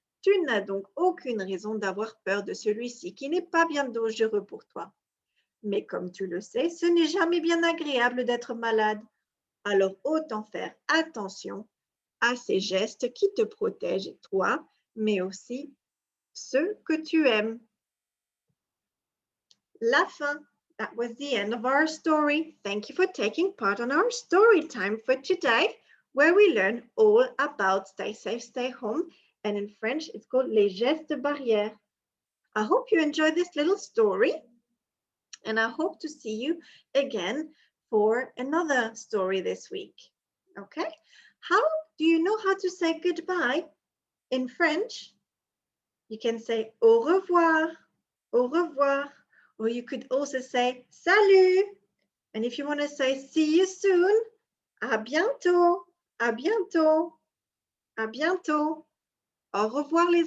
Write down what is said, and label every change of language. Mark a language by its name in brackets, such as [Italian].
[French] Tu n'as donc aucune raison d'avoir peur de celui-ci qui n'est pas bien dangereux pour toi. Mais comme tu le sais, ce n'est jamais bien agréable d'être malade. Alors autant faire attention à ces gestes qui te protègent toi, mais aussi ceux que tu aimes. La fin. [English] That was the end of our story. Thank you for taking part on our story time for today, where we learn all about stay safe, stay home. And in French, it's called [French] les gestes barrières. [English] I hope you enjoyed this little story. And I hope to see you again for another story this week. Okay? How do you know how to say goodbye in French? You can say [French] au revoir, au revoir. [English] Or you could also say salut. And if you want to say see you soon, [French] à bientôt, à bientôt, à bientôt. Au revoir les